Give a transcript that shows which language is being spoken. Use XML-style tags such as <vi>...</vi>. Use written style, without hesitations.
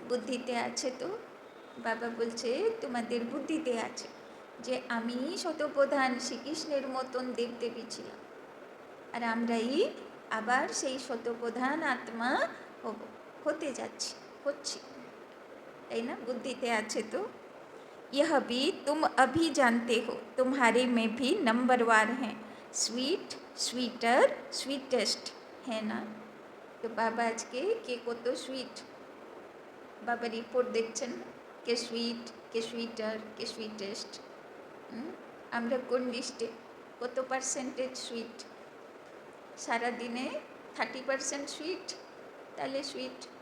<bn>বুদ্ধিতে আছে তো বাবা বলছে তোমাদের বুদ্ধিতে আছে যে আমি শতপ্রধান শ্রীকৃষ্ণের মতন দেবদেবী ছিলাম, আর আমরাই আবার সেই শতপ্রধান আত্মা হব, হতে যাচ্ছি, হচ্ছি, তাই না? বুদ্ধিতে আছে তো।</bn> <hi>यह भी तुम अभी जानते हो, तुम्हारे में भी नंबरवार हैं, स्वीट स्वीटर स्वीटेस्ट है ना। तो बाबा आज के</hi> <bn>কত সুইট, বাবা রিপোর্ট দেখছেন, কে সুইট, কে সুইটার, কে সুইটেস্ট। আমরা কোন লিস্টে, কত পার্সেন্টেজ সুইট? সারাদিনে 30% সুইট, তাহলে সুইট।</bn>